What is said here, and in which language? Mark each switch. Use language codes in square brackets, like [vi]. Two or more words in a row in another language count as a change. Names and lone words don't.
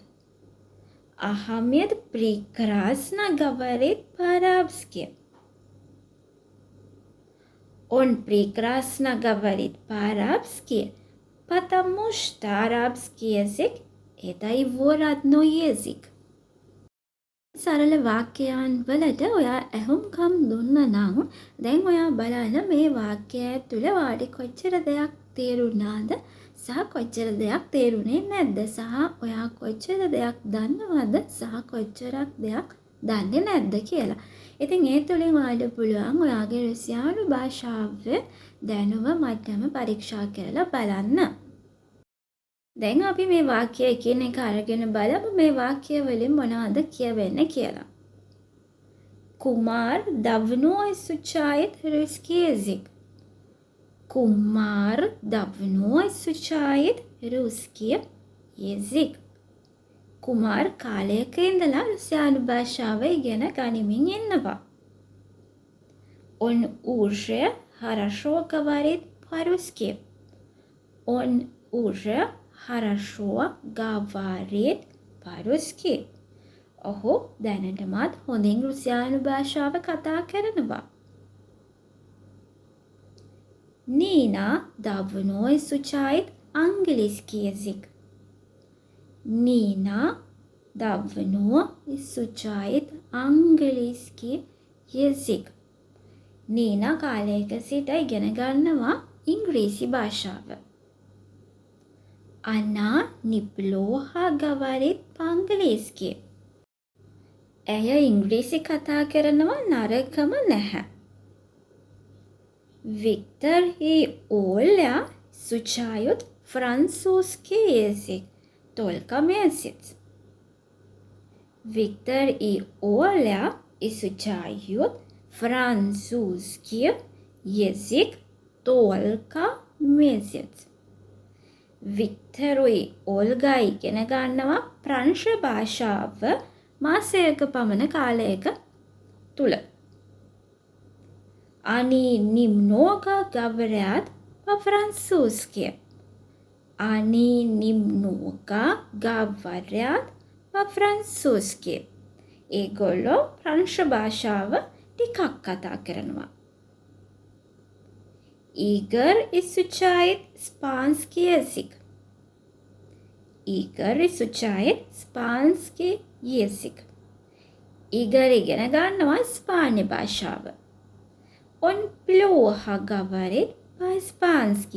[ru] Ахмед прекрасно говорит по-арабски. Он прекрасно говорит по-арабски, потому что арабский язык – это его родной язык. [si] සරල වාක්‍යයන් වලට ඔයා ඇහුම්කම් දුන්න නම් දැන් ඔයා බලන්න මේ වාක්‍යය තුළ වාඩි කොච්චර දෙයක් තේරුණාද සහ කොච්චර දෙයක් තේරුණේ නැද්ද සහ ඔයා කොච්චර දෙයක් දන්නවද සහ කොච්චරක් දෙයක් දන්නේ නැද්ද කියලා. ඉතින් ඒ තුලින් ඔයාලට පුළුවන් ඔයාගේ රුසියානු භාෂාවේ දැනුම මට්ටම පරීක්ෂා කරලා බලන්න. දැන් අපි මේ වාක්‍ය එකින් එක අරගෙන බලමු මේ වාක්‍ය වලින් මොනවද කියවෙන්නේ කියලා. [ru] Кумар давно изучает русский язык. Кумар давно изучает русский язык. [si] කුමාර් කාලයක ඉඳලා රුසියානු භාෂාව ඉගෙන ගනිමින් ඉන්නවා. [ru] Он уже хорошо говорит по-русски. Он уже хорошо говорит по-русски. [si] ඔහු දැනටමත් හොඳින් රුසියානු භාෂාව කතා කරනවා. [ru] Нина давно изучает английский язык. Нина давно изучает английский язык. [si] Нина කාලයක සිට ඉගෙන ගන්නවා ඉංග්‍රීසි භාෂාව. [ru] Она неплохо говорит по-английски. [si] ඇය ඉංග්‍රීසි කතා කරනවා නරකම නැහැ. [ru] Виктор и Оля изучают французский язык только месяц. Виктор и Оля изучают французский язык только месяц. [si] වික්ටරුයි ඕල්ගා ඉගෙන ගන්නවා ප්‍රංශ භාෂාව මාසයක පමණ කාලයක තුල. [ru] Они немного говорят по-французски. Они немного говорят по-французски. [si] ඒගොල්ලෝ ප්‍රංශ භාෂාව ටිකක් කතා කරනවා. [ru] Игорь изучает испанский язык. Игорь изучает испанский язык. [si] Игорь ඉගෙන ගන්නවා ඉස්පාඤ්ඤ භාෂාව. [ru] Он плохо говорит по-испански.